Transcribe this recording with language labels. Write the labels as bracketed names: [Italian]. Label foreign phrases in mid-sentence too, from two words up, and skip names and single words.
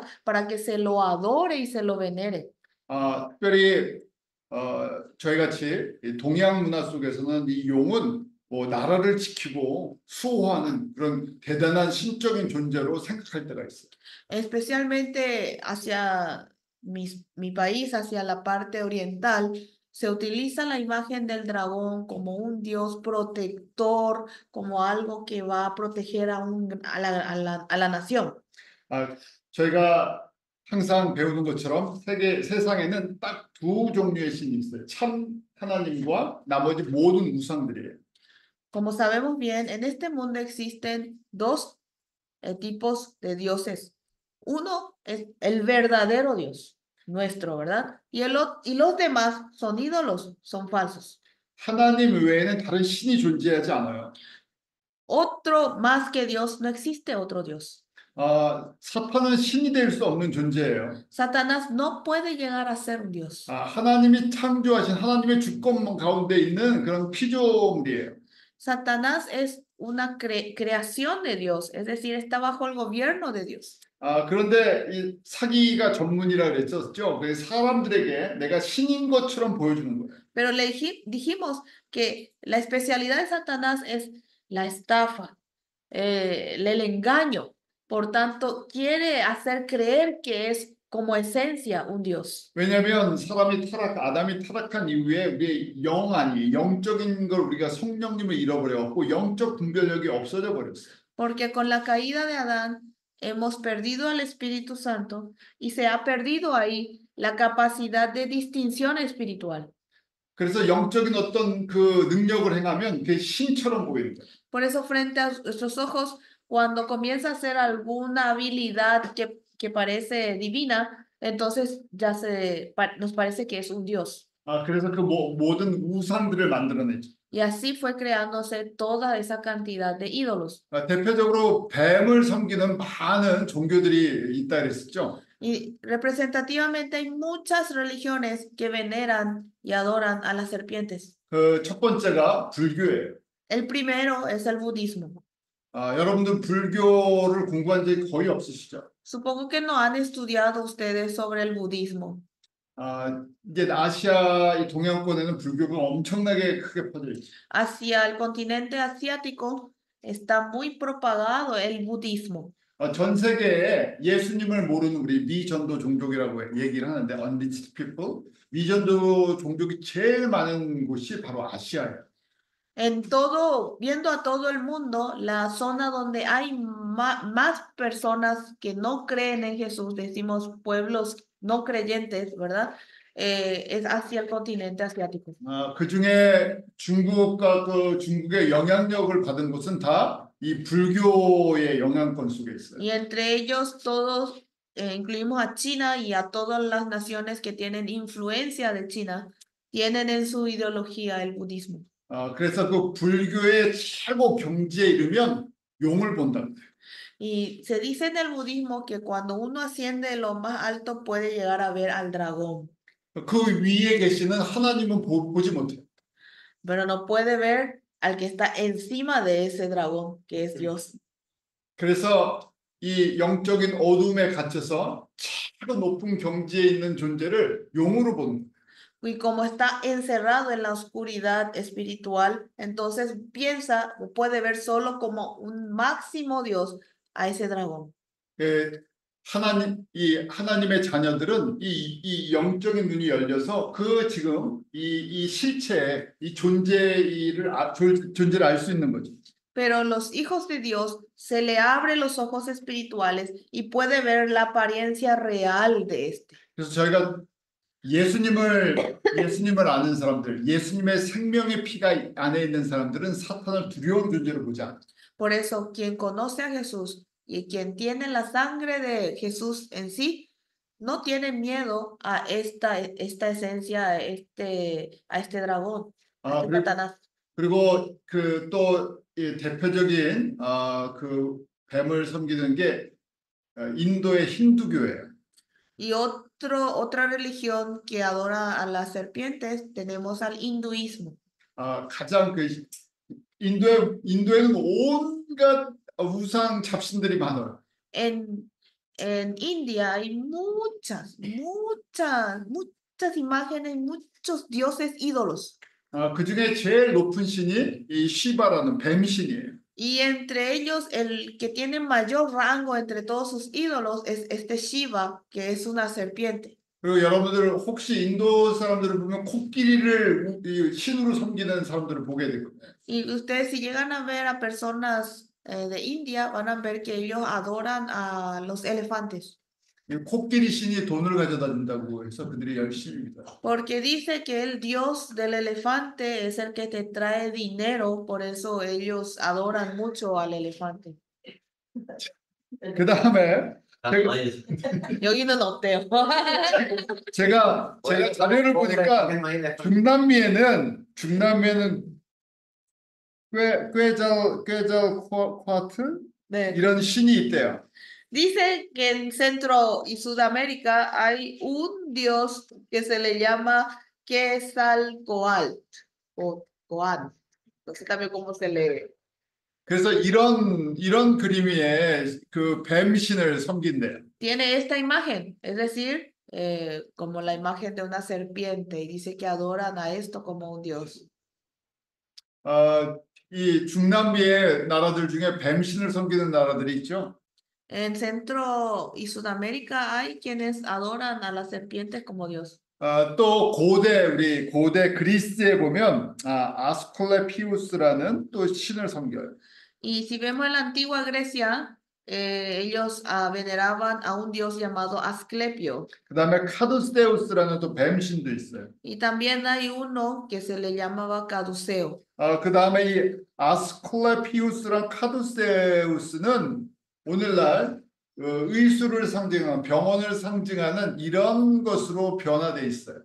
[Spanish] Para que se lo adore y se lo venere. [Korean] 특별히 저희 같이 이 동양 문화 속에서는 이 용은 뭐 나라를 지키고 수호하는 그런 대단한 신적인 존재로 생각할 때가 있어요. [Spanish] Especialmente hacia mi país, hacia la parte oriental, se utiliza la imagen del dragón como un dios protector, como algo que va a proteger a la nación. [Korean] 저희가 항상 배우는 것처럼 세상에는 딱 두 종류의 신이 있어요. 참 하나님과 나머지 모든 우상들이에요. [Spanish] Como sabemos bien, en este mundo existen dos tipos de dioses. Uno es el verdadero Dios, nuestro, ¿verdad? Y los demás son ídolos, son falsos. [Korean] 하나님 외에는 다른 신이 존재하지 않아요. [Spanish] Otro más que Dios, no existe otro Dios. [Korean] 사탄은 신이 될 수 없는 존재예요. [Spanish] Satanás no puede llegar a ser un Dios. [Korean] 하나님이 창조하신 하나님의 주권 가운데 있는 그런 피조물이에요. [Spanish] Satanás es una creación de Dios, es decir, está bajo el gobierno de Dios. [Korean] 그런데 이 사기가 전문이라 그랬었죠. 그래서 사람들에게 내가 신인 것처럼 보여주는 거예요. [Spanish] Pero dijimos que la especialidad de Satanás es la estafa, el engaño. Por tanto, quiere hacer creer que es como esencia un Dios. [Korean] 왜냐하면 아담이 타락한 이후에 우리의 영적인 걸 우리가 성령님을 잃어버려갖고 영적 분별력이 없어져 버렸어요. [Spanish] Porque con la caída de Adán hemos perdido al Espíritu Santo y se ha perdido ahí la capacidad de distinción espiritual. [Korean] 그래서 영적인 어떤 그 능력을 행하면 그게 신처럼 보이는 거예요. [Spanish] Por eso frente a nuestros ojos, cuando comienza a hacer alguna habilidad que parece divina, entonces ya nos parece que es un Dios. [Korean] 그래서 그 모든 우상들을 만들어내죠. [Spanish] Y así fue creándose toda esa cantidad de ídolos. [Korean] 대표적으로 뱀을 섬기는 많은 종교들이 있다 그랬었죠. [Spanish] Y representativamente hay muchas religiones que veneran y adoran a las serpientes. [Korean] 그 첫 번째가 불교예요. [Spanish] El primero es el budismo. [Korean] 여러분들 불교를 공부한 적이 거의 없으시죠? [Spanish] Supongo que no han estudiado ustedes sobre el budismo. [Korean] 이제 아시아 이 동양권에는 불교가 엄청나게 크게 퍼져 있죠. [Spanish] Hacia el continente asiático está muy propagado el budismo. [Korean] 전 세계에 예수님을 모르는 우리 미전도 종족이라고 얘기를 하는데 [English] unreached people, [Korean] 미전도 종족이 제일 많은 곳이 바로 아시아예요. [Spanish] En todo, viendo a todo el mundo, la zona donde hay más personas que no creen en Jesús, decimos pueblos no creyentes, ¿verdad? Es hacia el continente asiático. [Korean] 그중에 중국과 그 중국의 영향력을 받은 곳은 다 이 불교의 영향권 속에 있어요. [Spanish] Y entre ellos todos, incluimos a China y a todas las naciones que tienen influencia de China, tienen en su ideología el budismo. [Korean] 그래서 그 불교의 최고 경지에 이르면 용을 본다. [Spanish] Y se dice en el budismo que cuando uno asciende lo más alto puede llegar a ver al dragón, [Korean] 그 위에 계시는 하나님은 보지 못해요. [Spanish] pero no puede ver al que está encima de ese dragón, que es Dios. [Korean] 그래서 이 영적인 어둠에 갇혀서 최고 높은 경지에 있는 존재를 용으로 보는 거예요. [Spanish] Y como está encerrado en la oscuridad espiritual, entonces piensa o puede ver solo como un máximo Dios a ese dragón. [Korean] 하나님의 자녀들은 이 영적인 눈이 열려서 그 지금 이 실체, 이 존재를 알 수 있는 거죠. [Spanish] Pero los hijos de Dios se le abren los ojos espirituales y puede ver la apariencia real de este. [Korean] 그래서 저희가 예수님을 아는 사람들, 예수님의 생명의 피가 안에 있는 사람들은 사탄을 두려운 존재로 보지 않아요. [Spanish] Por eso, quien conoce a Jesús y quien tiene la sangre de Jesús en sí, no tiene miedo a esta esencia, a este dragón, a este Satanás. [Korean] 그리고 그 또 대표적인 그 뱀을 섬기는 게 인도의 힌두교예요. [Spanish] Y otra religión que adora a las serpientes, tenemos al hinduismo. [Korean] 가장 그 인도에는 온갖 우상 잡신들이 많아요. [Spanish] En India hay muchas imágenes, muchos dioses ídolos. [Korean] 그 중에 제일 높은 신이 이 시바라는 뱀신이에요. [Spanish] Y entre ellos, el que tiene mayor rango entre todos sus ídolos es este Shiva, que es una serpiente. [Korean] 그리고 여러분들 혹시 인도 사람들을 보면 코끼리를 신으로 섬기는 사람들을 보게 되거든요. [Spanish] Y ustedes si llegan a ver a personas de India, van a ver que ellos adoran a los elefantes. [Korean] 이 코끼리 신이 돈을 가져다 준다고 해서 그들이 열심히 믿어요. [Spanish] Porque dice que el dios del elefante es el que te trae dinero, por eso ellos adoran mucho al elefante. [Korean] 그 다음에 여기는 어때요? 제가 자료를 보니까 중남미에는 꾀잘코아트 네. 이런 신이 있대요. [Spanish] Dice que en Centro y Sudamérica hay un dios que se le llama Quetzalcóatl o Coatl. No sé también cómo se lee. [Korean] 그래서 이런 그림 위에 그 뱀신을 섬긴대요. [Spanish] Tiene esta imagen, es decir, como la imagen de una serpiente, y dice que adoran a esto como un dios. [Korean] 이 중남미의 나라들 중에 뱀신을 섬기는 나라들이 있죠. [Spanish] En Centro y Sudamérica hay quienes adoran a las serpientes como dios. [Korean] 또 우리 고대 그리스에 보면 아스클레피우스라는 또 신을 섬겨요. [Spanish] Y si vemos en la antigua Grecia, ellos veneraban a un dios llamado Asclepio. [Korean] 그다음에 카두세우스라는 또 뱀신도 있어요. [Spanish] Y también hay uno que se le llamaba Caduceo. [Korean] 그다음에 이 아스클레피우스랑 카두세우스는 오늘날 의술을 상징하는 병원을 상징하는 이런 것으로 변화돼 있어요.